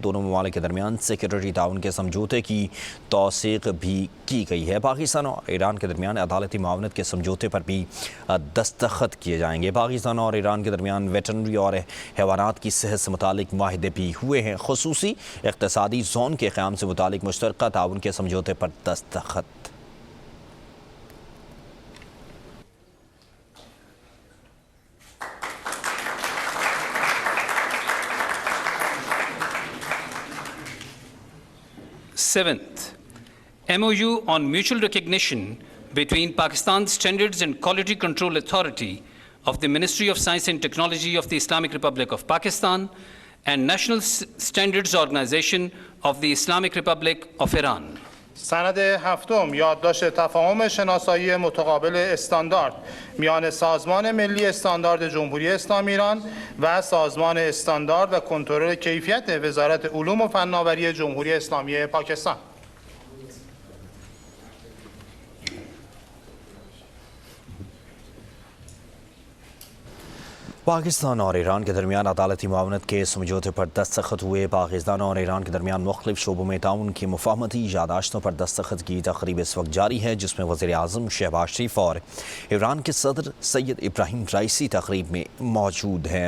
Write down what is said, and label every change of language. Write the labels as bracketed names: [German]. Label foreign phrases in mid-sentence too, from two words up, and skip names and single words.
[Urdu] دونوں ممالک کے درمیان سیکیورٹی تعاون کے سمجھوتے کی توثیق بھی کی گئی ہے. پاکستان اور ایران کے درمیان عدالتی معاونت کے سمجھوتے پر بھی دستخط کیے جائیں گے. پاکستان اور ایران کے درمیان ویٹرنری اور حیوانات کی صحت سے متعلق معاہدے بھی ہوئے ہیں. خصوصی اقتصادی زون کے قیام سے متعلق مشترکہ تعاون کے سمجھوتے پر دستخط. [English] Seventh, MOU on mutual recognition between Pakistan's Standards and Quality Control Authority of the Ministry of Science and Technology of the Islamic Republic of Pakistan and National Standards Organization of the Islamic Republic of Iran. [Persian] سند هفتم یادداشت تفاهم شناسایی متقابل استاندارد میان سازمان ملی استاندارد جمهوری اسلامی ایران و سازمان استاندارد و کنترل کیفیت وزارت علوم و فناوری جمهوری اسلامی پاکستان. [Urdu] پاکستان اور ایران کے درمیان عدالتی معاونت کے سمجھوتے پر دستخط ہوئے. پاکستان اور ایران کے درمیان مختلف شعبوں میں تعاون کی مفاہمتی یادداشتوں پر دستخط کی تقریب اس وقت جاری ہے، جس میں وزیر اعظم شہباز شریف اور ایران کے صدر سید ابراہیم رئیسی تقریب میں موجود ہیں.